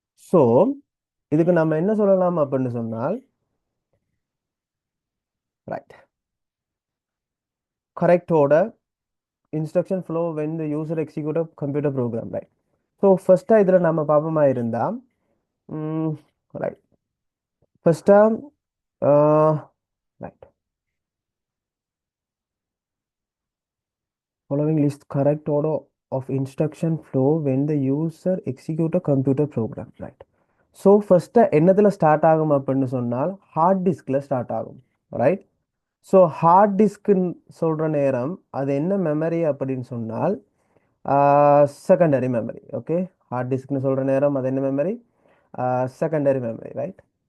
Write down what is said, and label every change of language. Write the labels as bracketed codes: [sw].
[en] so [ta] இதுக்கு நம்ம என்ன சொல்லலாம் அப்படின்னு சொன்னால் [en] Right, correct order instruction flow when the user execute computer program, right? [ta] So ஃபர்ஸ்ட்டாக இதில் நம்ம பாப்பமா இருந்தால் right, ஃபர்ஸ்ட்டாக right, [en] following list correct order of instruction flow when the user execute a computer program, right? [ta] So first என்னத்தில் start ஆகும் அப்படின்னு சொன்னால் heart டிஸ்கில் start ஆகும், right? So heart டிஸ்க்குன்னு சொல்கிற நேரம் அது என்ன மெமரி அப்படின்னு சொன்னால் செகண்டரி மெமரி. ஓகே, ஹார்ட் டிஸ்க்னு சொல்கிற நேரம் அது என்ன மெமரி? Secondary memory, right?